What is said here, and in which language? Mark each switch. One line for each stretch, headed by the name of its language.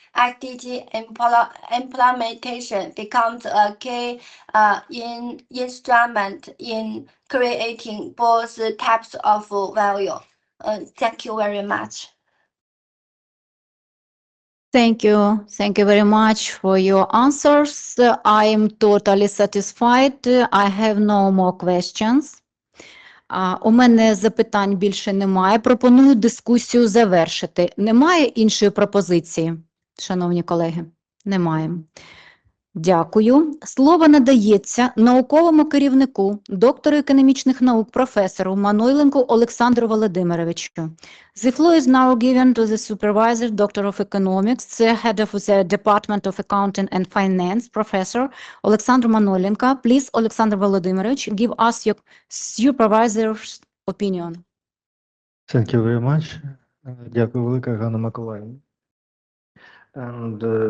English: SDG implementation becomes a key instrument in creating both types of value. Thank you very much. Thank you. Thank you very much for your answers. I am totally satisfied. I have no more questions.
Ukrainian: У мене запитань більше немає. Пропоную дискусію завершити. Немає іншої пропозиції, шановні колеги? Немає. Дякую. Слово надається науковому керівнику, доктору економічних наук, професору Манойленку Олександру Володимировичу.
English: The floor is now given to the supervisor, Doctor of Economics, Head of the Department of Accounting and Finance, Professor Олександр Манойленко. Please, Олександр Володимирович, give us your supervisor's opinion. Thank you very much.
Ukrainian: Дякую велике, Ганна Миколаївна.
English: And